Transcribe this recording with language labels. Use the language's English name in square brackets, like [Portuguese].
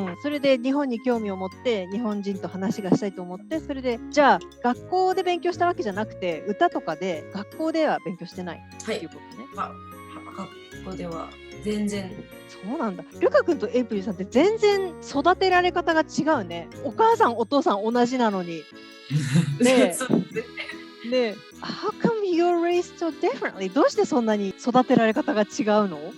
[Japanese] それで日本に興味を持って日本人と話がしたいと思って、それでじゃあ学校で勉強したわけじゃなくて歌とかで学校では勉強してないっていうことね。学校では全然。そうなんだ。ルカ君とエイプリルさんって全然育てられ方が違うね。お母さんお父さん同じなのに。 [English] ねえ、How come you're raised so differently? [Japanese] どうしてそんなに育てられ方が違うの？